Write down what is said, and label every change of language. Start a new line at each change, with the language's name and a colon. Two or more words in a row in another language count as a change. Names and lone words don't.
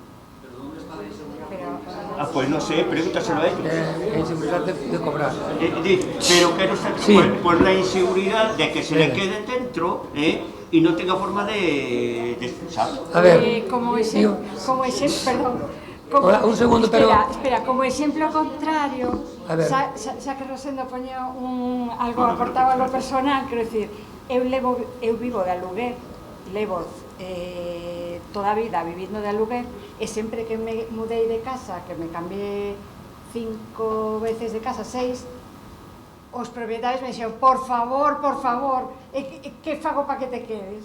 Spanish: Ah, pues no sé, pregúntaselo a ellos. Inseguridad de cobrar. Pero quiero estar tranquilo, por la inseguridad de que se le queden dentro, y no tenga forma de expulsar. A ver, como ejemplo, un segundo, pero...
Galician: Espera, como exemplo contrario, xa que Rosendo poña algo aportado
Spanish: a lo personal,
Galician: quero dicir, eu vivo de aluguer, levo toda a vida vivindo de aluguer, e sempre
Spanish: que me mudei de casa,
Galician: que me cambié 5 veces de casa, 6, os propietarios me dixeron, por favor, que fago para que te quedes?